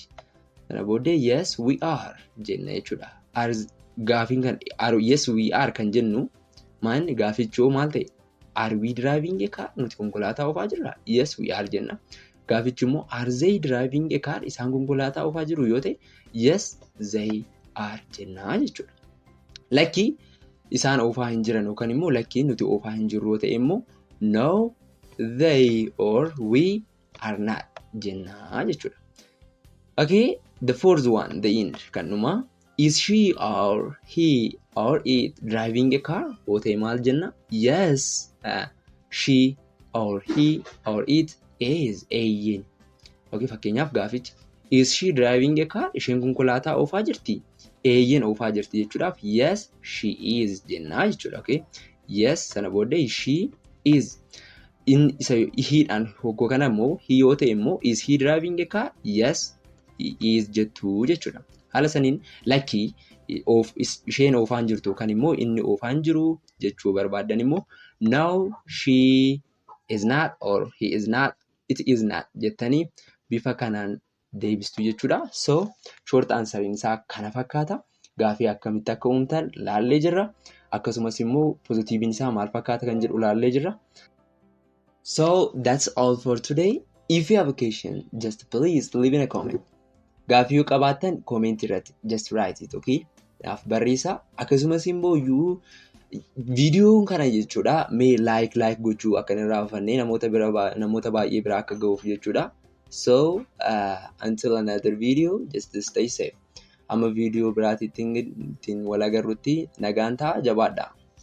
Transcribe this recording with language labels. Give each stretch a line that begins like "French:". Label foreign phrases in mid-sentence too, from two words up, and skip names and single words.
Oromo: Sana booddee
English: yes, we are
Oromo: jenna jechuudha. Gaafiin kan
English: yes, we are
Oromo: kan jennu maanni gaafichoo maal ta'e?
English: Are we driving a car?
Oromo: Nuti konkolaataa oofaa jirra?
English: Yes, we are
Oromo: jenna. Gaafichi immoo
English: are they driving a car?
Oromo: Isaan konkolaataa oofaa jiru yoo ta'e
English: yes, they are
Oromo: jenna jechuudha. Lakkii isaan oofaa hin jiran yookaan immoo lakkii nuti oofaa hin jirru yoo ta'e immoo
English: no, they or we are not
Oromo: jenna jechuudha.
English: Okay, the fourth one, the end
Oromo: kan dhuma.
English: Is she or he or it driving a car?
Oromo: Yoo ta'e maal jenna?
English: Yes, she or he or it is eeyyeen. Okay,
Oromo: fakkeenyaaf gaaficha
English: is she driving a car?
Oromo: Isheen konkolaataa oofaa jirti? Eeyyeen oofaa jirti jechuudhaaf
English: yes, she is
Oromo: jenna jechuudha.
English: Okay, yes
Oromo: sana booddee
English: she is.
Oromo: Isa hiidhaan hoggoo kana immoo he yoo ta'e immoo
English: is he driving a car? Yes, he is
Oromo: jettu jechuudha. Haala saniin lakkii isheen oofaan jirtu kan immoo inni oofaan jiru jechuu barbaadan immoo
English: no, she is not or he is not,
Oromo: it is not jettanii bifa kanaan deebistu jechuudha. So short answeriin isaa kana fakkaata. Gaafii akkamitti akka uumtan laallee jirra. Akkasumas immoo positiiviin isaa maal fakkaata kan jedhu laallee jirra.
English: So that's all for today. If you have a question, just please leave in a comment.
Oromo: Gaafii yoo qabaattan comment irratti
English: just write it, okay?
Oromo: Naaf barreessaa. Akkasumas immoo viidiyoo kana jechuudha mee like gochuu akka hin raaffanne namoota baay'ee bira akka ga'uuf jechuudha.
English: So until another video, just stay safe.
Oromo: Amma viidiyoo biraatti ittiin wal agarrutti nagaan ta'a, jabaadhaa.